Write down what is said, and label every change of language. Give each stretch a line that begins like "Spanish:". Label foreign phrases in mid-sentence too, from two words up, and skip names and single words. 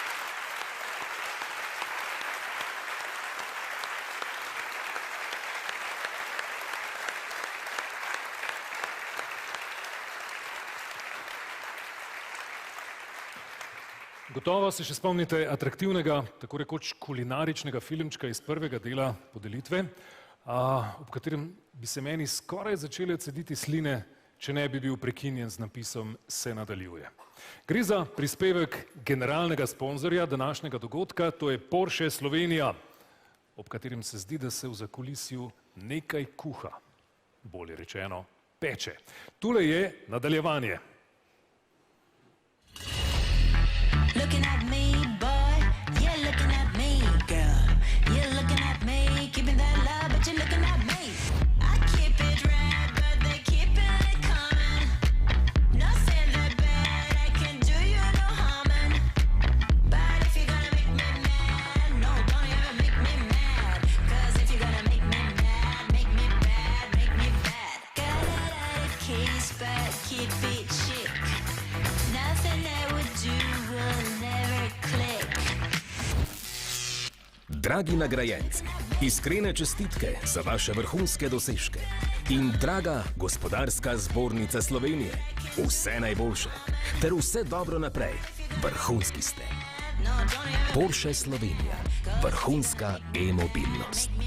Slovenian: Gotovo se še spomnite atraktivnega, tako rekoč kulinaričnega filmčka iz prvega dela podelitve, ob katerem bi se meni skoraj začele cediti sline, če ne bi bil prekinjen z napisom "Se nadaljuje". Gre za prispevek generalnega sponzorja današnjega dogodka, to je Porsche Slovenija, ob katerem se zdi, da se v zakulisju nekaj kuha, bolje rečeno peče. Tule je nadaljevanje.
English: Looking at me, boy, you're looking at me, girl. You're looking at me, keeping that love, but you're looking at me. I keep it red, but they keep it coming. Not saying they're bad, I can do you no harming. But if you're gonna make me mad, no, don't ever make me mad. Cause if you're gonna make me mad, make me bad, make me bad. Got it out of case, but keep it chic. Nothing I would do will never click.
Slovenian: Dragi nagrajenci, iskrene čestitke za vaše vrhunske dosežke. In draga Gospodarska zbornica Slovenije, vse najboljše, ter vse dobro naprej, vrhunski ste. Porsche Slovenija, vrhunska e-mobilnost.